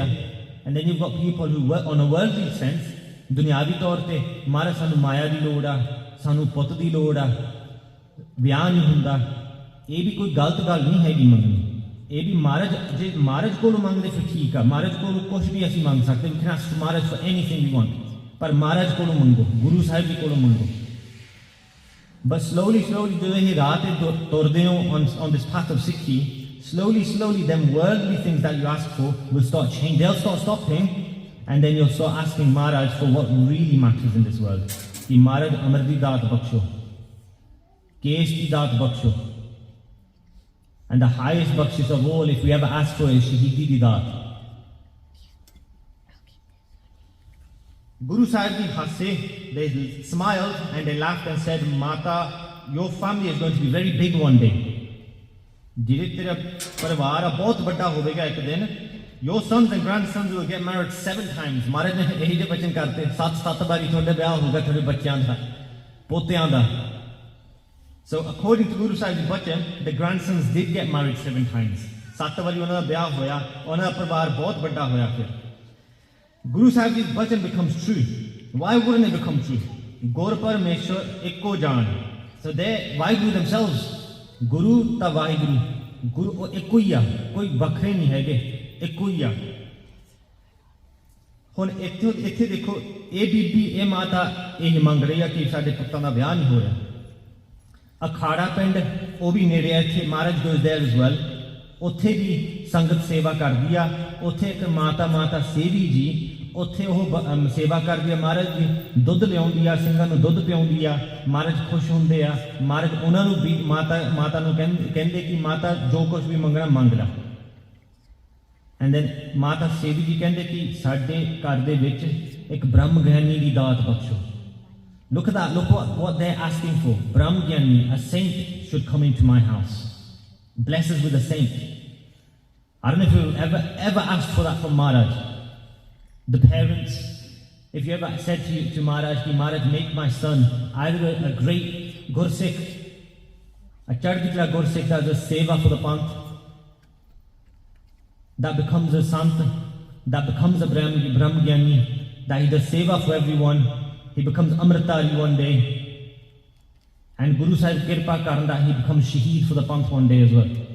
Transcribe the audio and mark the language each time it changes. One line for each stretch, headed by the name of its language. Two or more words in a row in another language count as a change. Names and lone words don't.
English: And then you've got people who work on a worldly sense,
Punjabi: ਦੁਨਿਆਵੀ ਤੌਰ ਤੇ ਮਹਾਰਾਜ ਸਾਨੂੰ ਮਾਇਆ ਦੀ ਲੋੜ ਆ, ਸਾਨੂੰ ਪੁੱਤ ਦੀ ਲੋੜ ਆ, ਵਿਆਹ ਨਹੀਂ ਹੁੰਦਾ। ਇਹ ਵੀ ਕੋਈ ਗਲਤ ਗੱਲ ਨਹੀਂ ਹੈਗੀ ਮੰਗਣੀ। ਇਹ ਵੀ ਮਹਾਰਾਜ, ਜੇ ਮਹਾਰਾਜ ਕੋਲੋਂ ਮੰਗਦੇ ਫਿਰ ਠੀਕ ਆ, ਮਹਾਰਾਜ ਕੋਲੋਂ ਕੁਝ ਵੀ ਅਸੀਂ ਮੰਗ ਸਕਦੇ।
English: We can ask ਮਹਾਰਾਜ for anything we want,
Punjabi: ਪਰ ਮਹਾਰਾਜ ਕੋਲੋਂ ਮੰਗੋ, ਗੁਰੂ ਸਾਹਿਬ ਜੀ ਕੋਲੋਂ ਮੰਗੋ।
English: But slowly
Punjabi: ਜਦੋਂ ਇਹ ਰਾਹ ਤੇ ਤੁਰਦੇ ਹੋ
English: on this path of Sikhi, slowly them worldly things that you ask for will start changing. They'll start stopping, and then you'll start asking Maharaj for what really matters in this world.
Punjabi: ਕਿ ਮਹਾਰਾਜ ਅਮਰ ਦੀ ਦਾਤ ਬਖਸ਼ੋ, ਕੇਸ਼ ਦੀ ਦਾਤ ਬਖਸ਼ੋ,
English: and the highest bakshish of all, if we ever ask for, is
Punjabi: ਸ਼ਹੀਦੀ ਦੀ ਦਾਤ. ਗੁਰੂ ਸਾਹਿਬ ਜੀ ਹੱਸੇ,
English: they smiled and they laughed and said, Mata, your family is going to be very big one day.
Punjabi: ਜਿਹੜੇ ਤੇਰਾ ਪਰਿਵਾਰ ਆ ਬਹੁਤ ਵੱਡਾ ਹੋਵੇਗਾ ਇੱਕ ਦਿਨ।
English: your sons and grandsons will get married 7 times.
Punjabi: ਮਹਾਰਾਜ ਨੇ ਯਹੀ ਜੇ ਬਚਨ ਕਰਤੇ 7 ਬਾਰੀ ਥੋੜੇ ਬਿਆਹ ਹੋਗਾ ਥੋੜੇ ਬੱਚਿਆਂ ਦਾ ਪੋਤੀਆਂ ਦਾ.
English: So according to Guru Sahib's bachan, the grandsons did get married 7 times.
Punjabi: 7 ਬਾਰੀ ਉਨ੍ਹਾਂਨੇ ਬਿਆਹ ਹੋਇਆ, ਉਨ੍ਹਾਂਨੇ ਪਰਿਵਾਰ ਬਹੁਤ ਵੱਡਾ ਹੋਇਆ.
English: फिर Guru Sahib's bachan becomes true. Why wouldn't it become true?
Punjabi: ਗੁਰ ਪਰਮੇਸਰੁ ਏਕੋ ਜਾਣੁ.
English: So they Vaheguru themselves,
Punjabi: ਗੁਰੂ ਤਾਂ ਵਾਹਿਗੁਰੂ, ਗੁਰੂ ਇੱਕੋ ਹੀ ਆ, ਕੋਈ ਵੱਖਰੇ ਨਹੀਂ ਹੈਗੇ, ਇੱਕੋ ਹੀ ਆ. ਹੁਣ ਇੱਥੇ ਦੇਖੋ ਇਹ ਬੀਬੀ ਇਹ ਮਾਤਾ ਇਹ ਮੰਗ ਰਹੀ ਆ ਕਿ ਸਾਡੇ ਪੁੱਤਾਂ ਦਾ ਵਿਆਹ ਨਹੀਂ ਹੋ ਰਿਹਾ. ਅਖਾੜਾ ਪਿੰਡ ਉਹ ਵੀ ਨੇੜੇ ਆ ਇੱਥੇ.
English: ਮਹਾਰਾਜ goes there as well.
Punjabi: ਉੱਥੇ ਵੀ ਸੰਗਤ ਸੇਵਾ ਕਰਦੀ ਆ. ਉੱਥੇ ਇੱਕ ਮਾਤਾ ਸੇਵੀ ਜੀ ਉੱਥੇ ਉਹ ਸੇਵਾ ਕਰਦੀ ਆ. ਮਹਾਰਾਜ ਜੀ ਦੁੱਧ ਲਿਆਉਂਦੀ ਆ, ਸਿੰਘਾਂ ਨੂੰ ਦੁੱਧ ਪਿਆਉਂਦੀ ਆ. ਮਹਾਰਾਜ ਖੁਸ਼ ਹੁੰਦੇ ਆ. ਮਹਾਰਾਜ ਉਹਨਾਂ ਨੂੰ ਵੀ ਮਾਤਾ ਨੂੰ ਕਹਿੰਦੇ ਕਿ ਮਾਤਾ ਜੋ ਕੁਝ ਵੀ ਮੰਗਣਾ ਮੰਗ ਲੈ.
English: And then
Punjabi: ਮਾਤਾ ਸੇਵੀ ਜੀ ਕਹਿੰਦੇ ਕਿ ਸਾਡੇ ਘਰ ਦੇ ਵਿੱਚ ਇੱਕ ਬ੍ਰਹਮ ਗਿਆਨੀ ਦੀ ਦਾਤ ਬਖਸ਼ੋ.
English: Look what they're asking for. Brahm Gyani, a saint should come into my house. Bless us with a saint. I don't know if you ever asked for that from Maharaj. The parents, if you ever said to Maharaj, Maharaj, make my son either a great Gursikh, a
Punjabi: ਚੜ੍ਹਦੀਕਲਾ ਗੁਰਸਿੱਖ
English: that does seva for the Panth, that becomes a Sant, that becomes a Brahm Gyani, that he does seva for everyone, he becomes Amritari one day, and
Punjabi: ਗੁਰੂ ਸਾਹਿਬ ਕਿਰਪਾ ਕਰਨ
English: that he becomes Shaheed for the Panth one day as well.